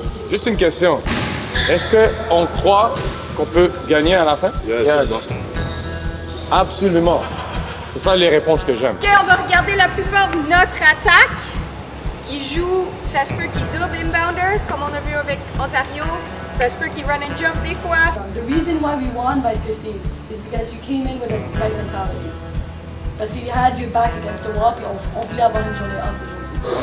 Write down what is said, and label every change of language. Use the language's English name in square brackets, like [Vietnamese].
[French] Juste une question. Est-ce qu'on croit qu'on peut gagner à la fin? [English] Yes. [French] Absolument. C'est ça les réponses que j'aime. Ok, on va regarder la plupart de notre attaque. Ils jouent, ça se peut qu'ils double inbounder, comme on a vu avec Ontario. Ça se peut qu'ils [English] run and jump [French] des fois. [English] The reason why we won by 15 is because you came in with a right mentality. [French] Parce que [English] you had your back against the wall, [French] puis on voulait avoir une journée off aujourd'hui.